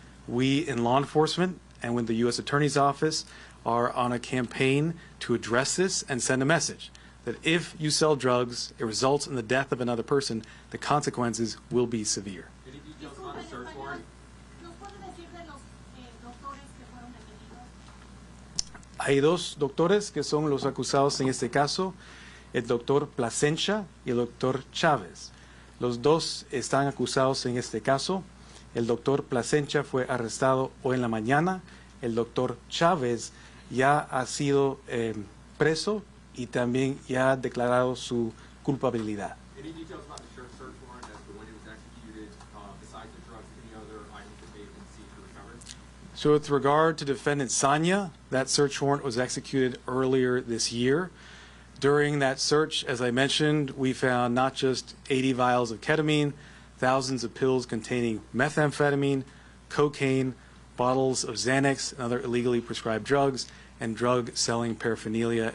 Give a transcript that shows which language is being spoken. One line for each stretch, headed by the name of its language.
English: We in law enforcement and with the U.S. Attorney's Office are on a campaign to address this and send a message that if you sell drugs, it results in the death of another person, the consequences will be severe. Any details about the search warrant?
Spanish: Hay dos doctores que son los acusados en este caso, el doctor Plasencia y el doctor Chávez. Los dos están acusados en este caso. El doctor Plasencia fue arrestado hoy en la mañana. El doctor Chávez ya ha sido preso y también ya ha declarado su culpabilidad.
English: Any details about the search warrant as to when it was executed, besides the drugs, any other items that may have been seized or recovered? So with regard to defendant Sanya, that search warrant was executed earlier this year. During that search, as I mentioned, we found not just 80 vials of ketamine, thousands of pills containing methamphetamine, cocaine, bottles of Xanax and other illegally prescribed drugs, and drug-selling paraphernalia.